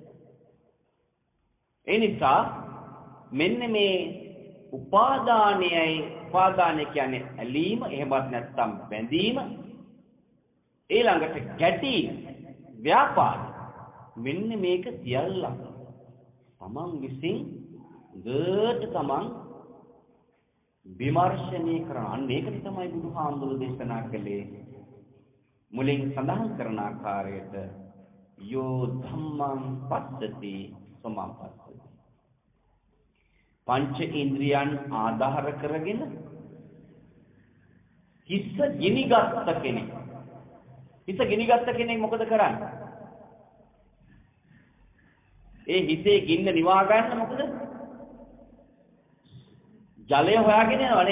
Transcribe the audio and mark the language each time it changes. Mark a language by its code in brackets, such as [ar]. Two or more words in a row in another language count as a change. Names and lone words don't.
[si] ඒ නිසා මෙන්න මේ උපාදානය කියන්නේ ඇලීම, එහෙමත් නැත්නම් බැඳීම, ඊළඟට ගැටීම, ව්‍යාපාද, මෙන්න මේක සියල්ල තමන් විසින් දෙට තමන් විමර්ශනය කරන. අන්න ඒකට තමයි බුදුහාමුදුරු දේශනා කළේ මුලින් සඳහන් කරන ආකාරයට [pi] යෝ ධම්මං පස්සති සමං පස්සති. [si] පංච ඉන්ද්‍රියන් ආධාර කරගෙන හිත ගිනිගත් කෙනෙක්. හිත ගිනිගත් කෙනෙක් මොකද කරන්නේ? ඒ හිතේ ගින්න නිවා ගන්න මොකද? ජලය හොයාගෙන යනවනේ.